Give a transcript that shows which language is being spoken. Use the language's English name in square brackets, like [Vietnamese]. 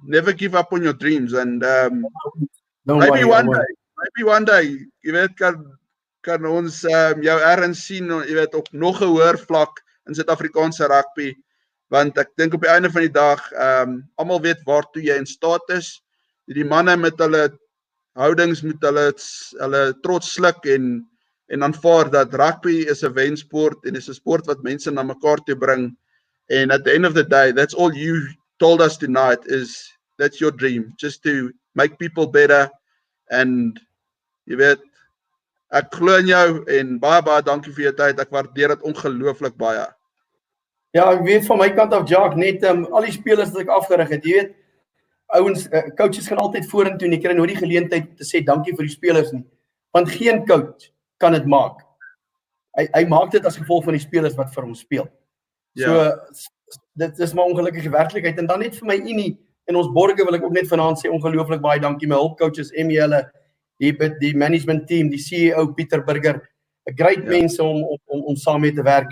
[English] Never give up on your dreams and maybe one day, [Afrikaans] jy weet kan ons jou ergens sien, jy weet op nog 'n hoër vlak in Suid-Afrikaanse rugby. Want ek dink op die einde van die dag, almal weet waartoe jy in staat is. Die manne met hulle houdings moet hulle trots sluk en aanvaar dat rugby is 'n wensport en is 'n sport wat mense na mekaar toe bring. [English] And at the end of the day, that's all you told us tonight is that's your dream, just to make people better. And [Afrikaans] jy weet, ek glo in jou en baie dankie vir jou tyd. Ek waardeer dit ongelooflik baie. Ja, ek weet van my kant af, Jacques, net al die spelers wat ek afgerig het, jy weet, ouens, coaches gaan altyd vorentoe en jy kry nooit die geleentheid om te sê dankie vir die spelers nie. Want geen coach kan dit maak. Hy maak dit as gevolg van die spelers wat vir hom speel. So dit is maar ongelukkige werklikheid. En dan net vir my Unie en ons borge wil ek ook net vanaand sê ongelooflik baie dankie. My hulpcoaches, Emmy hulle, die management team, die CEO Pieter Burger, 'n great mense om saam mee te werk.